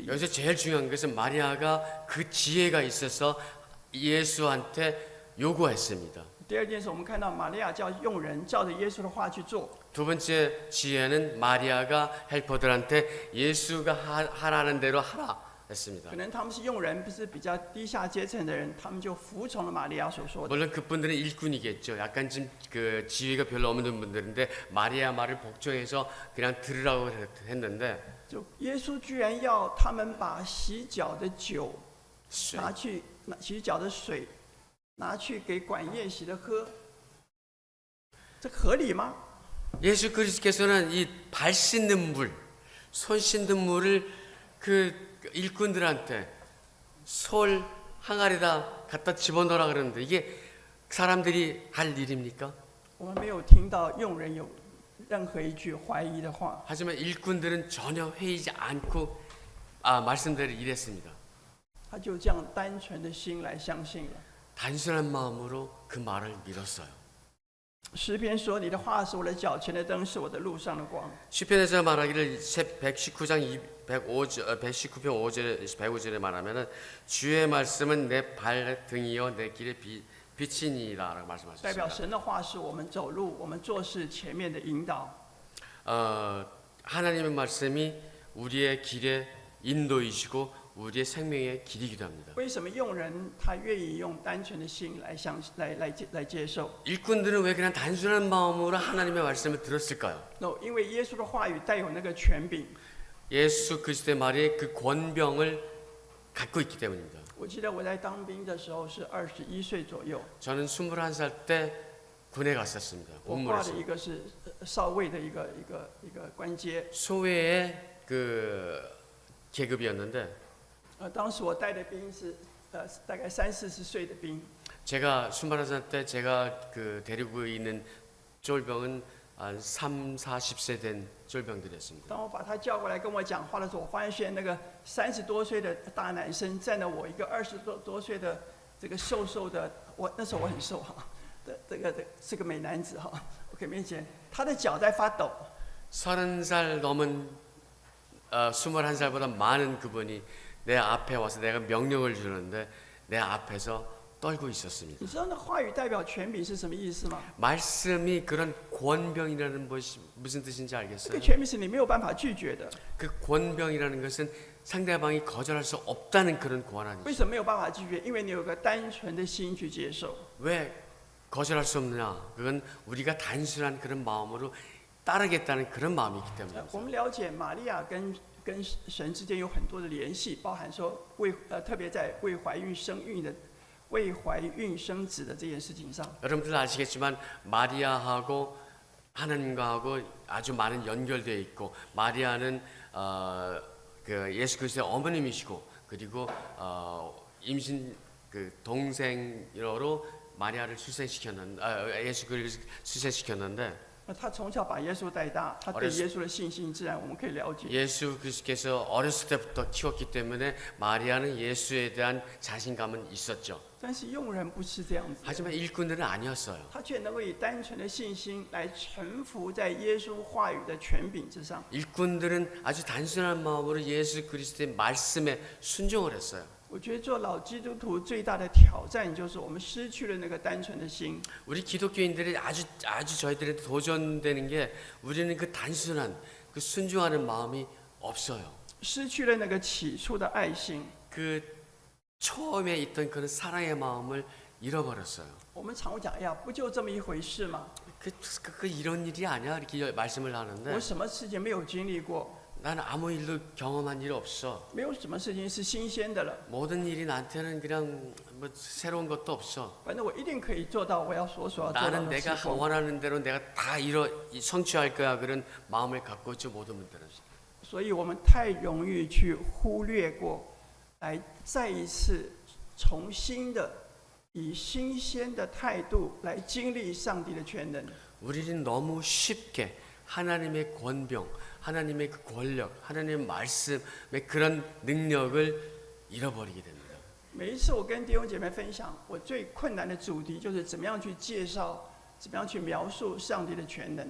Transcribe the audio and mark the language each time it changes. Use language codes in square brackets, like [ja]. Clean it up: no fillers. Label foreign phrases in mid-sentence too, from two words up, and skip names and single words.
[ko] 여기서 제일 중요한 것은 마리아가 그 지혜가 있어서 예수한테 요구했습니다. [zh] 第二件事，我们看到玛利亚叫用人照着耶稣的话去做。 [ko] 두 번째 지혜는 마리아가 헬퍼들한테 예수가 하라는 대로 하라 했습니다. [zh] 可能他们是用人，不是比较低下阶层的人，他们就服从了玛利亚所说的。 [ko] 물론 그분들은 일꾼이겠죠. 약간 좀 그 지위가 별로 없는 분들인데 마리아 말을 복종해서 그냥 들으라고 했는데 [zh] 就耶稣居然要他们把洗脚的酒洗脚的水拿去给管宴席的喝，这合理吗？ [ko] 예수 그리스도께서는 이 발 씻는 물, 손 씻는 물을 그 일꾼들한테 솔 항아리에다 갖다 집어넣으라 그러는데 이게 사람들이 할 일입니까? [zh] 我们没有听到用人有任何一句怀疑的话。 [ko] 하지만 일꾼들은 전혀 회의지 않고 말씀대로 일했습니다. [zh] 他就这样单纯的心来相信了。 [ko] 단순한 마음으로 그 말을 믿었어요. [zh] 诗篇说：“你的话是我的脚前的灯，是我的路上的光。” [ko] 시편에서 말하기를 119장 119편 5절에 105절에 말하면은 주의 말씀은 내 발등이요 내 길의 빛이니라라고 [zh] 代表 [ko] 말씀하셨습니다. [zh] 神的话是我们走路、我们做事前面的引导。 [ko] 하나님의 말씀이 우리의 길의 인도이시고 우리의 생명의 길이기도 합니다. [zh] 为什么用人他愿意用单纯的心来接受？ [ko] 일꾼들은 왜 그냥 단순한 마음으로 하나님의 말씀을 들었을까요? [zh] 因为耶稣的话语带有那个权柄。 [ko] 예수 그리스도의 말이 그 권병을 갖고 있기 때문입니다. [zh] 我记得我在当兵的时候是21岁左右， [ko] 저는 21살 때 군에 갔었습니다. [zh] 我挂的一个是少尉的一个官阶。 [ko] 소외의 그 계급이었는데 [zh] 当时我带的兵是大概30-40岁的兵， [ko] 제가 21살 때 제가 그 데리고 있는 쫄병은 한 30-40세 된 쫄병들이었습니다. [zh] 当我把他叫过来跟我讲话的时候，我发现那个30多岁的大男生站了我一个20多岁的这个瘦瘦的，那时候我很瘦哈，这个是个美男子哈，我给面前，他的脚在发抖。 [ko] 30살 넘은 21살보다 많은 그분이 내 앞에 와서 내가 명령을 주는데 내 앞에서 떨고 있었습니다. [zh] 你知道那话语代表权柄是什么意思吗？ [ko] 말씀이 그런 권병이라는 것이 무슨 뜻인지 [zh] 这个 [ko] 알겠어요? [zh] 权柄是你没有办法拒绝的。 [ko] 그 권병이라는 것은 상대방이 거절할 수 없다는 그런 [zh] 为 [ko] 권한이죠. [zh] 什么没有办法拒绝？因为你有个单纯的心去接受。 [ko] 왜 거절할 수 없느냐? 그건 우리가 단순한 그런 마음으로 따르겠다는 그런 마음이 있기 [zh] 我 [ko] 때문입니다. [zh] 们了解玛利亚跟神之间有很多的联系，包含说特别在为怀孕生子的这件事情上。 [ko] 여러분들 아시겠지만 마리아하고 하나님과하고 아주 많은 연결되어 있고 마리아는 그 예수 그리스도의 어머님이시고 그리고 임신 그 동생으로 마리아를 예수 그리스도 출생시켰는데 [zh] 他从小把耶稣带大，他对耶稣的信心自然我们可以了解。 [ko] 예수 그리스도께서 어렸을 때부터 키웠기 때문에 마리아는 예수에 대한 자신감은 있었죠. [zh] 但是佣人不是这样子， [ko] 하지만 일꾼들은 아니었어요. [zh] 他却能够以单纯的信心来臣服在耶稣话语的权柄之上。 [ko] 일꾼들은 아주 단순한 마음으로 예수 그리스도의 말씀에 순종을 했어요. [zh] 我觉得做老基督徒最大的挑战就是我们失去了那个单纯的心。 [ko] 우리 기독교인들이 아주 저희들한테 도전되는 게 우리는 그 단순한 그 순종하는 마음이 없어요. [zh] 失去了那个起初的爱心。 [ko] 그 처음에 있던 그런 사랑의 마음을 잃어버렸어요. [zh] 我们常会讲，哎呀，不就这么一回事吗？ [ko] 그 이런 일이 아니야 이렇게 말씀을 하는데 [zh] 我什么事情没有经历过？ [ko] 나는 아무 일도 경험한 일 없어. [zh] 没有什么事情是新鲜的了。 [ko] 모든 일이 나한테는 그냥 뭐 새로운 것도 없어. [zh] 反正我一定可以做到我所要做到 [ko] 나는 [zh] 的 [ko] 내가 [zh] 事奉。 [ko] 원하는 대로 내가 다 성취할 거야 그런 마음을 갖고 있지 모든 분들은. [zh] 所以我们太容易去忽略过，来再一次重新的以新鲜的态度来经历上帝的全能。 [ko] 우리는 너무 쉽게 하나님의 권병, 하나님의 그 권력, 하나님의 말씀의 그런 능력을 잃어버리게 됩니다. [zh] 每一次我跟弟兄姐妹分享，我最困难的主题就是怎么样去介绍，怎么样去描述上帝的全能。